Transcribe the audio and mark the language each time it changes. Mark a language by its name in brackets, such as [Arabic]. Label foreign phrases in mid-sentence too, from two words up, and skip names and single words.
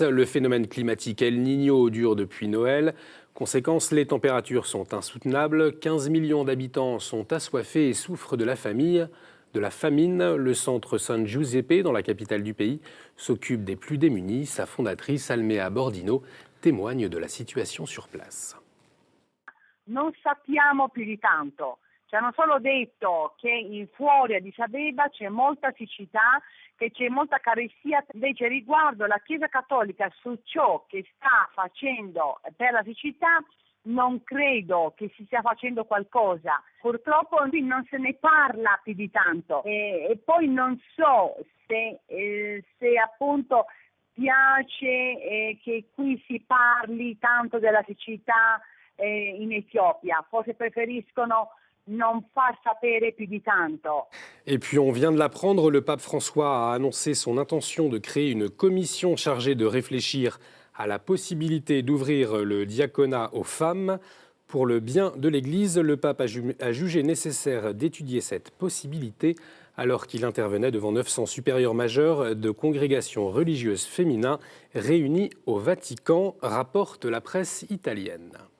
[French] Le phénomène climatique El Niño dure depuis Noël. Conséquence, les températures sont insoutenables. 15 millions d'habitants sont assoiffés et souffrent de la famine. Le centre San Giuseppe, dans la capitale du pays, s'occupe des plus démunis. Sa fondatrice, Almea Bordino, témoigne de la situation sur place. [Italian] Non sappiamo più di tanto. Ci hanno solo detto che fuori a Addis Abeba c'è molta siccità, che c'è molta carestia. Invece riguardo la Chiesa Cattolica su ciò che sta facendo per la siccità, non credo che si stia facendo qualcosa. Purtroppo qui non se ne parla più di tanto. E poi non so se appunto piace che qui si parli tanto della siccità in Etiopia. Forse preferiscono non far sapere più di tanto. [French] Et puis on vient de l'apprendre, le pape François a annoncé son intention de créer une commission chargée de réfléchir à la possibilité d'ouvrir le diaconat aux femmes. Pour le bien de l'Église, le pape a jugé nécessaire d'étudier cette possibilité alors qu'il intervenait devant 900 supérieurs majeurs de congrégations religieuses féminins réunis au Vatican, rapporte la presse italienne.